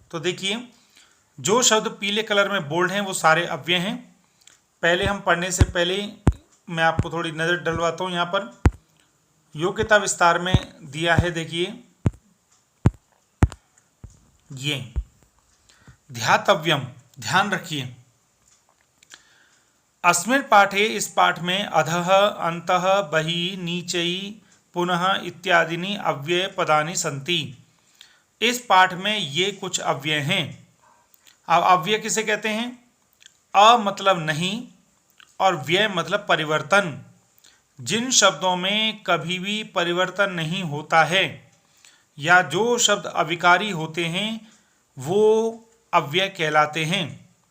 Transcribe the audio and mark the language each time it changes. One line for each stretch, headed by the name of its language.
Hindi: तो देखिए, जो शब्द पीले कलर में बोल्ड हैं वो सारे अव्यय हैं। पहले हम पढ़ने से पहले मैं आपको थोड़ी नज़र डलवाता हूँ। यहाँ पर योग्यता विस्तार में दिया है, देखिए ये ध्यातव्यम, ध्यान रखिए।
Sanskrit: अस्मिन् पाठे,
Hindi: इस पाठ में
Sanskrit: अधः, अन्तः, बहिः, नीचैः, पुनः इत्यादीनि अव्यय पदानि सन्ति।
Hindi: इस पाठ में ये कुछ अव्यय हैं। अब अव्यय किसे कहते हैं? अ मतलब नहीं और व्यय मतलब परिवर्तन। जिन शब्दों में कभी भी परिवर्तन नहीं होता है या जो शब्द अविकारी होते हैं वो अव्यय कहलाते हैं।